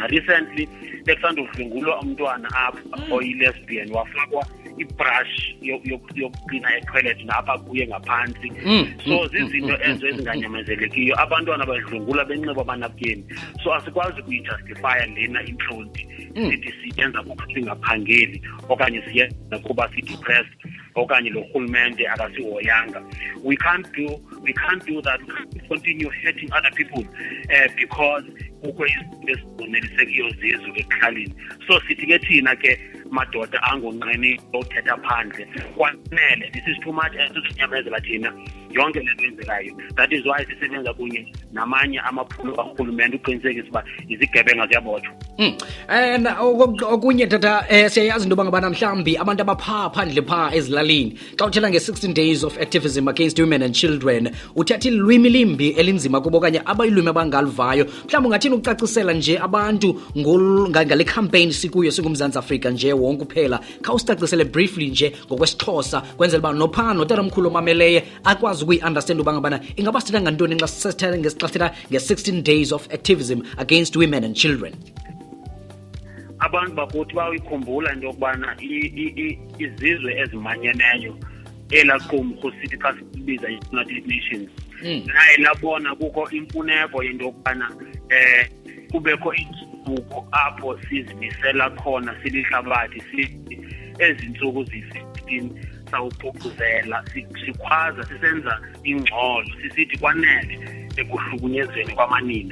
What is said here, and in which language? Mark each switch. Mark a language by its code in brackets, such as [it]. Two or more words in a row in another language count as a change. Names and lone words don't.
[xh] Recently bekusanda udlwengulwa umntwana apha oyi-lesbian wafakwa ibrush yokucleana etoilet napha kuye ngaphansi. So zizinto ezo ezinganyamezelekiyo abantwana badlwengula benxiba amanapukeni. So asikwazi kuyijustifya lena intlonti sithi siyenza kuba singaphangeli okanye siyenza kuba si-depressed okanye lo rhulumente akasihoyanga. [en] We can't do that. We can't continue hurting other people because [xh] kukho izinto ezibonelisekiyo zezwe ekuhlaleni. So sithi ke thina ke madoda angonqeni othetha phandle kwanele [en] this is too much [xh] esinyamezela thina yonke lento enzekayo. [en] That is why [xh] sisebenza kunye namanye amaphulo karhulumente uqinisekisa uba izigebenga ziyabotshwa. And okunye tata siyayazi into bangabana mhlambi abantu abapha phandle pha ezilalini xa uthela nge- [en] 16 days of activism against women and children [xh] uthatha ilwimi limbi elinzima kubo okanye abayilwimi abangalivayo mhlawumbi ungathini ukucacisela nje abantu ngale campaign sikuyo singumZantsi Afrika nje wonke kuphela khawusicacisele briefly nje ngokwesiXhosa kwenzela uba nophana notatamkhulu omameleyo akwazi sikwazi ukuyi-understand uba ngabana ingaba sithetha ngantoni xa sithetha nge- [en] 16 days of activism against women and children. [xh] Abantu bakuthi bayikhumbula into yokubana izizwe ezimanyeneyo elaqumrhu sithi xa sibiza i-United Nations naye labona kukho imfuneko yento yokubana kubekho iintsuku apho sizimisela khona silihlabathi sithi ezi ntsuku zi-15 sawuququzela sikhwaza sisenza ingxolo sisithi kwanele ekuhlukunyezweni kwamanina.